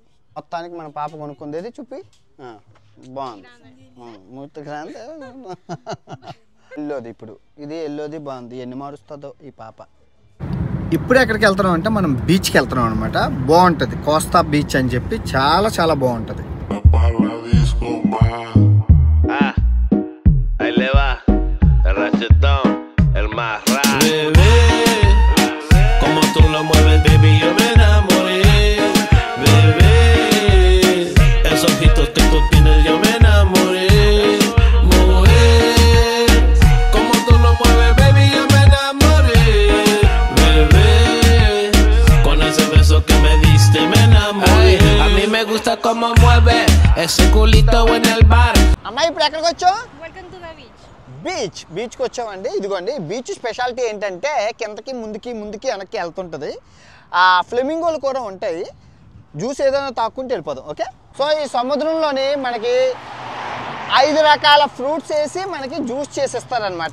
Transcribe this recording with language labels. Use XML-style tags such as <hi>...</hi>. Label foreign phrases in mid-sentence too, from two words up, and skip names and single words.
<te>మొత్తానికి మన పాప కొనుక్కుంది చూపి. బాగుంది, మూర్తి గ్రాండ్. ఎల్లోది ఇప్పుడు, ఇది ఎల్లోది బాగుంది. ఎన్ని మారుస్తుందో ఈ పాప. ఇప్పుడు ఎక్కడికి వెళ్తున్నాం అంటే మనం బీచ్కి వెళ్తున్నాం అనమాట. బాగుంటుంది, కోస్తా బీచ్ అని చెప్పి, చాలా బాగుంటుంది.</te> <es>Ahí le va, el rachetón, el más raro. Bebé, como tú lo mueves, baby, yo me enamoré. Bebé, esos ojitos que tú tienes, yo me enamoré. Mujer, como tú lo mueves, baby, yo me enamoré. Bebé, con ese beso que me diste, me enamoré. Ay, a mí me gusta como mueve ese culito en el bar.</es> <te>అమ్మాయి ఇప్పుడు ఎక్కడికి వచ్చావు? బీచ్కి వచ్చామండి. ఇదిగోండి</te> <en>beach speciality</en> <te>ఏంటంటే కిందకి ముందుకి వెనక్కి వెళ్తుంటుంది. ఆ ఫ్లెమింగోలు కూడా ఉంటాయి, జ్యూస్ ఏదైనా తాక్కుంటే వెళ్ళిపోదాం. ఓకే. సో ఈ సముద్రంలోని మనకి 5 రకాల ఫ్రూట్స్ వేసి మనకి జ్యూస్ చేసిస్తారనమాట.</te>